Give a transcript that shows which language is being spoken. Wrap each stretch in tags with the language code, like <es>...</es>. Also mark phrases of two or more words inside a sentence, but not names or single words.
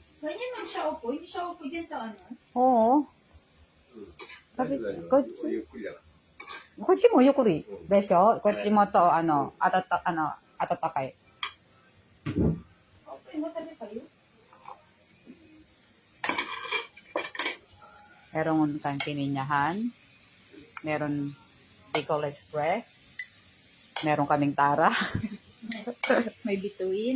<tl>Ganyan lang siya upo. Hindi siya upo dyan sa ano. Oo. Sabi,</tl> <ja>こっちゆっくりだな。こっちもゆっくりでしょこっちもと、温かい。</ja> <tl>Okay, matabi kayo. Meron kang kininyahan. Meron Bicol Express. Meron kaming Tara. May bituin.</tl>